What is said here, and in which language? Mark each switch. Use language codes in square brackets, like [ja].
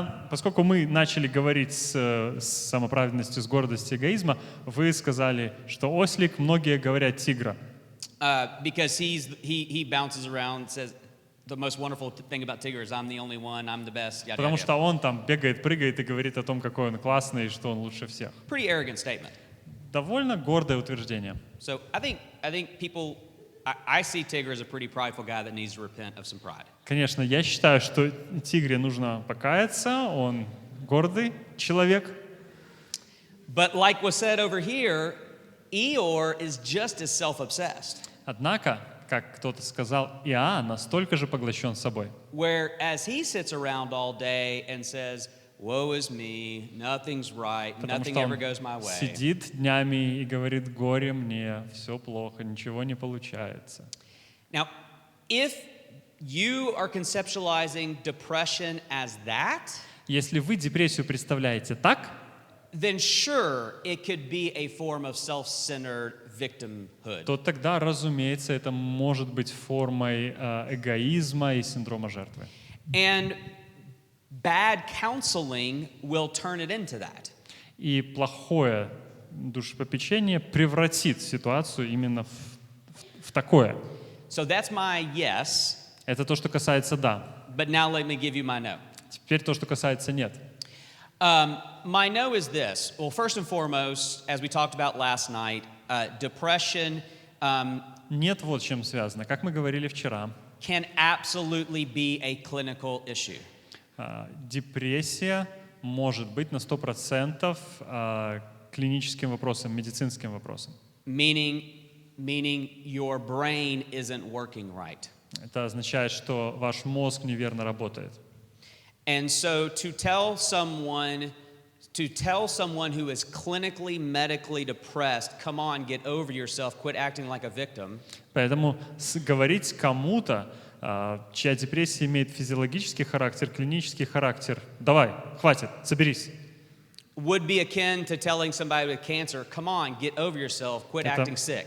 [ru] Поскольку мы начали говорить с самоправедностью, с гордостью, эгоизма, вы сказали, что ослик, многие говорят тигра. [en] Because he bounces around, says the most wonderful thing about Tigger is I'm the only one, I'm the best. Yada, [ru] Потому [en] yada, [ru] что он там бегает, прыгает и говорит о том, какой он классный и что он лучше всех. [en] Pretty arrogant statement. [ru] Довольно гордое утверждение. [en] So I think people, I see Tigger as a pretty prideful guy that needs to repent of some pride. [ru] Конечно, я считаю, что тигре нужно покаяться, он гордый человек. [en] But like was said over here, Eeyore is just as self-obsessed. [ru] Однако, как кто-то сказал, Иоанн настолько же поглощен собой. [en] Whereas he sits around all day and says, woe is me, nothing's right, nothing ever goes my way. [ru] Сидит днями и говорит, горе мне, все плохо, ничего не получается. [en] Now, if you are conceptualizing depression as that, [ru] если вы депрессию представляете так, [en] then sure, it could be a form of self-centered victimhood. [ru] то тогда, разумеется, это может быть формой эгоизма и синдрома жертвы. [en] And bad counseling will turn it into that. [ru] И плохое душепопечение превратит ситуацию именно в такое. [en] So that's my yes. [ru] Это то, что касается «да». [en] But now let me give you my no. [ru] Теперь то, что касается «нет». [en] My no is this. Well, first and foremost, as we talked about last night, depression [ru] Нет, вот с чем связано. Как мы говорили вчера, [en] can absolutely be a clinical issue. [ru] Депрессия может быть на 100% клиническим вопросом, медицинским вопросом. [en] Meaning your brain isn't working right. [ru] Это означает, что ваш мозг неверно работает. [en] And so to tell someone who is clinically, medically depressed, come on, get over yourself, quit acting like a victim. [ru] Поэтому говорить кому-то, чья депрессия имеет физиологический характер, клинический характер, давай, хватит, соберись. [en] Would be akin to telling somebody with cancer, come on, get over yourself, quit acting sick.